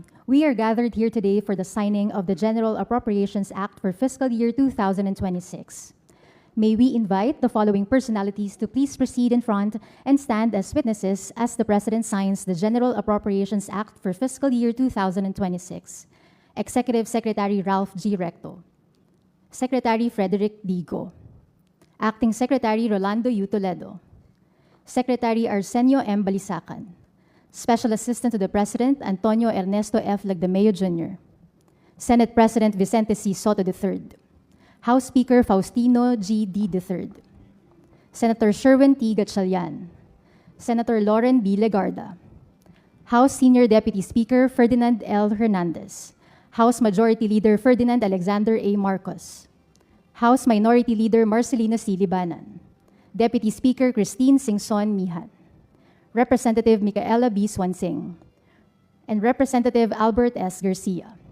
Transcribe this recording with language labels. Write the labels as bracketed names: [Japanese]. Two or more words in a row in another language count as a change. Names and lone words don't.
[English] We are gathered here today for the signing of the General Appropriations Act for fiscal year 2026. May we invite the following personalities to please proceed in front and stand as witnesses as the President signs the General Appropriations Act for fiscal year 2026. Executive Secretary Ralph G. Recto. Secretary Frederick Digo. Acting Secretary Rolando U. Toledo. Secretary Arsenio M. Balisacan. Special Assistant to the President, Antonio Ernesto F. Lagdameo Jr. Senate President Vicente C. Soto III. House Speaker Faustino G. D. III. Senator Sherwin T. Gatchalian. Senator Lauren B. Legarda. House Senior Deputy Speaker Ferdinand L. Hernandez. House Majority Leader Ferdinand Alexander A. Marcos. House Minority Leader Marcelino C. Libanan. Deputy Speaker Christine Singson Mihan. Representative Micaela B. Swansing, and Representative Albert S. Garcia.